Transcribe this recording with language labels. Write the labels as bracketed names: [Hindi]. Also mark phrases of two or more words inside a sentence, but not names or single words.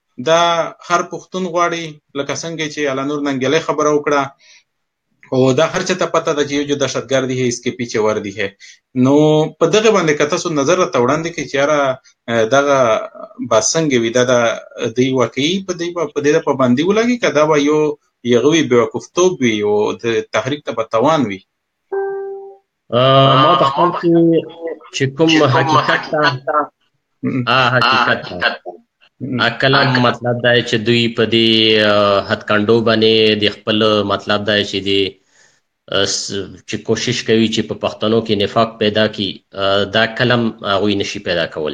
[Pashto] دا هر پښتون غواړي، لکه څنګه چې علانور ننګیالي خبره وکړه، او دا هر چا ته پته ده چې یو [Urdu] جو دهشتګرد ہے اس کے پیچھے وردی ہے. [Pashto] نو په دغه باندې که تاسو نظر راته وړاندې کړئ چې یاره دغه به څنګه وي، دا د دوی واقعي په دې پابندي ولګي که دا به یو هغه وي بېوقوفتوب وي او د تحریک ته به توان وي؟ ما په خپل کې چې کوم حقیقت ته کلام مطلب دا چې دوی په دې هتکندو باندې د خپل مطلب دا چې دی چې کوشش کوي چې په پښتنو کې نفاق پیدا کی، دا کلم هغوی نشي پیدا کولی.